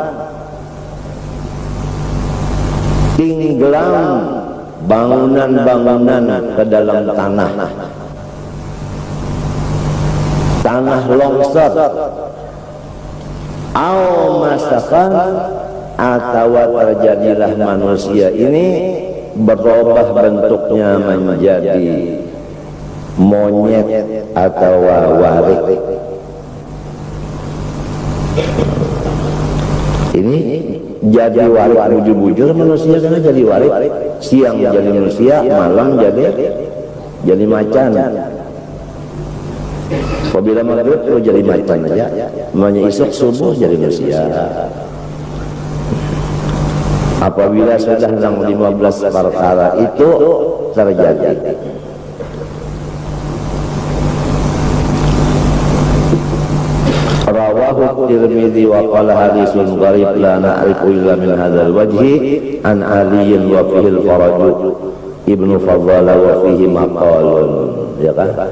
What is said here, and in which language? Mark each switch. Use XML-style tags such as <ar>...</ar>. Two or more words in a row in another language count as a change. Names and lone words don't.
<id>tenggelam bangunan-bangunan ke dalam tanah longsor, au masakan, atau terjadilah manusia ini berubah bentuknya menjadi monyet atau warik. Ini jadi warik bujur-bujur manusia, karena jadi warik, siang jadi manusia, malam jadi macan. Apabila maghrib itu jadi macan aja, namanya isuk subuh jadi manusia. Apabila sudah 15 perkara itu terjadi,</id> <ar>رواه الترمذي وقال حديث غريب لا نعرفه إلا من هذا الوجه عن علي وفيه الفرج ابن فضالة وفيه مقال,</ar> <id>ya kan?</id>